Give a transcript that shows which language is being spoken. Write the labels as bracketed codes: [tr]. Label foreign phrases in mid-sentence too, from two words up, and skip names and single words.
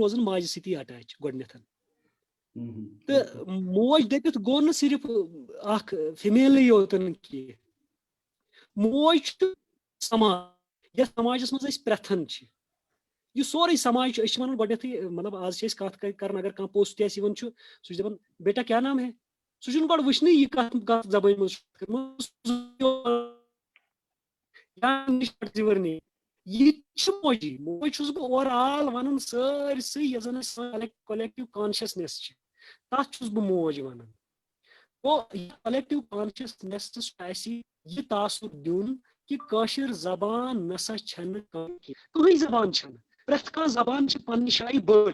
[ks] روزان ماجہِ سۭتی اٹیچ گۄڈٕنیتھ تہٕ موج دٔپِتھ گوٚو نہٕ صرف اکھ فِمیلٕے یوتن کینٛہہ موج چھُ سماج یتھ سماجس منٛز أسۍ پرٛٮ۪تھن چھِ یہِ سورُے سماج چھُ أسۍ چھِ وَنان گۄڈٕنیتھٕے مطلب آز چھِ أسۍ کَتھ کران اگر کانٛہہ پوٚژھ تہِ اَسہِ یِوان چھُ سُہ چھُ دَپان بیٹا کیٛاہ [ur] نام ہے [ks] سُہ چھُنہٕ گۄڈٕ وٕچھنٕے یہِ کَتھ زبٲنۍ منٛز یہِ چھُ موجی موج چھُس بہٕ [en] over all [ks] وَنان سٲرسٕے یۄس زَن سٲنۍ [en] collective consciousness [ks] چھِ تَتھ چھُس بہٕ موج وَنان گوٚو یہِ [en] collective consciousness [ks] چھُ اَسہِ یہِ تاثُر دیُن کہِ کٲشِر زبان نسا چھنہٕ کٕہٕنۍ زبان چھنہٕ پرٛٮ۪تھ کانٛہہ زبان چھِ پننہِ جایہِ بٔڑ